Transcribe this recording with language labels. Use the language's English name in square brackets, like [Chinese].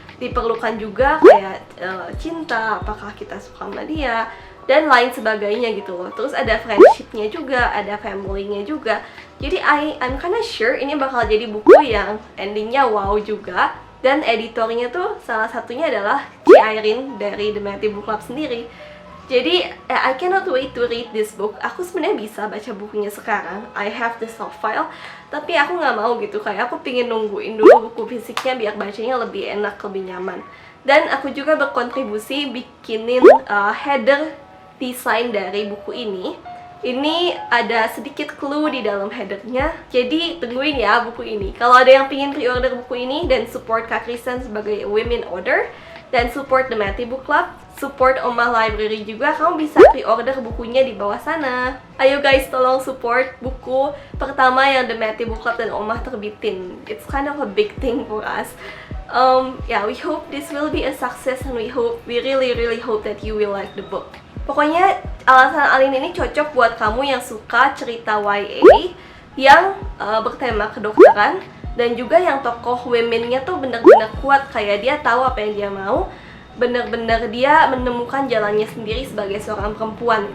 [Indonesian] Diperlukan juga kayak cinta, apakah kita suka sama dia, dan lain sebagainya gitu loh. Terus ada friendship-nya juga, ada family-nya juga. Jadi [English] I'm kinda sure [Indonesian] ini bakal jadi buku yang endingnya wow juga. Dan editornya tuh salah satunya adalah Ci Irene dari The Matty Book Club sendiri. Jadi [English] I cannot wait to read this book. [Indonesian] Aku sebenarnya bisa baca bukunya sekarang, [English] I have the soft file, [Indonesian] tapi aku nggak mau gitu, kayak aku pingin nungguin dulu buku fisiknya biar bacanya lebih enak, lebih nyaman. Dan aku juga berkontribusi bikinin header desain dari buku ini. Ini ada sedikit clue di dalam headernya, jadi tungguin ya buku ini. Kalau ada yang pengen pre-order buku ini dan support Kak Kristen sebagai women author, dan support The Matty Book Club, support Oma Library juga, kamu bisa pre-order bukunya di bawah sana. Ayo guys, tolong support buku pertama yang The Matty Book Club dan Oma terbitin. [English] It's kind of a big thing for us. Yeah, we hope this will be a success and we really hope that you will like the book. [Indonesian] Pokoknya alasan Aline ini cocok buat kamu yang suka cerita YA yang bertema kedokteran, dan juga yang tokoh women-nya tuh bener-bener kuat, kayak dia tahu apa yang dia mau, bener-bener dia menemukan jalannya sendiri sebagai seorang perempuan.